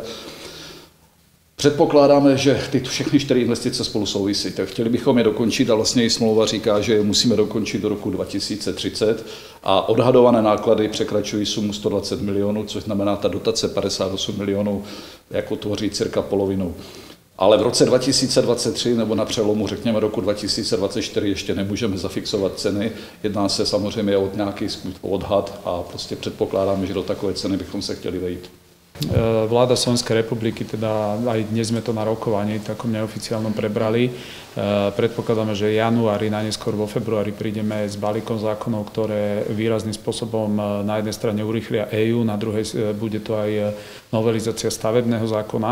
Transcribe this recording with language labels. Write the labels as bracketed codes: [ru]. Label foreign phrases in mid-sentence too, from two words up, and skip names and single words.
[cs] Předpokládáme, že ty všechny 4 investice spolu souvisí, tak chtěli bychom je dokončit a vlastně i smlouva říká, že je musíme dokončit do roku 2030 a odhadované náklady překračují sumu 120 milionů, což znamená ta dotace 58 milionů, jako tvoří cirka polovinu. Ale v roce 2023 nebo na přelomu, řekněme, roku 2024 ještě nemůžeme zafixovat ceny. Jedná se samozřejmě o nějaký odhad a prostě předpokládáme, že do takové ceny bychom se chtěli vejít. [sk] Vláda Slovenskej republiky, teda aj dnes sme to na rokovaní takom neoficiálnom prebrali. Predpokladáme, že v januári, najneskôr vo februári prídeme s balíkom zákonov, ktoré výrazným spôsobom na jednej strane urýchlia EIA, na druhej bude to aj novelizácia stavebného zákona.